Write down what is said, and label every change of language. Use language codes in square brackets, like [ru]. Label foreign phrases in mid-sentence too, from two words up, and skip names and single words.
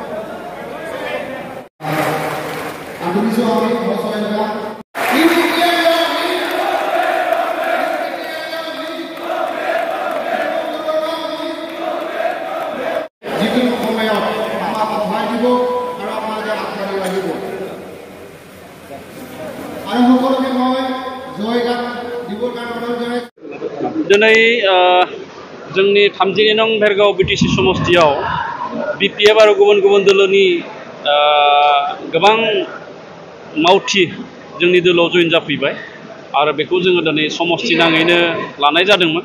[as] আগবাঢ়িছোঁ আমি বছৰেকা যিকোনো সময়ত আমাক সহায় দিব আৰু আপোনালোকে আগবাঢ়ি আহিব। আৰু সকলোকে মই জয়গান দিবৰ কাৰণে অনুৰোধ জনাইছোঁ। [brx] दिनै जोंनि 32 नं भेरगाव बिटिसि समस्तियाव BPF आरो गुबुन गुबुन दोलोनि गोबां मावथि जोंनि दोलोआव जइन जाफैबाय आरो बेखौ जोङो दिनै समस्ति नाङैनो लानाय जादोंमोन।